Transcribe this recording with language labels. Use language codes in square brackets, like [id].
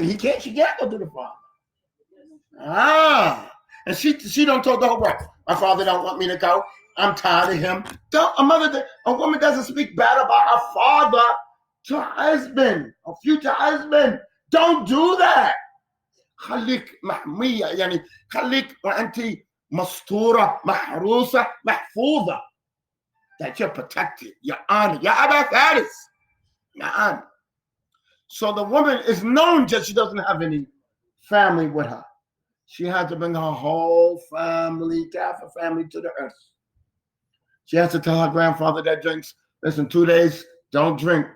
[en] She can't go to the father. And she don't talk the whole world. My father don't want me to go. I'm tired of him. A woman doesn't speak bad about her father to her husband, a future husband. Don't do that. [ar] خليك محمية, يعني خليك وأنت مستورة, محروسة, محفوظة. [en] That you're protected, you're honored. [ar] يا أبا فارس. نعم. [en] So the woman is known that she doesn't have any family with her. She had to bring her whole family, Kafir family, to the earth. She has to tell her grandfather that drinks, listen, 2 days, don't drink.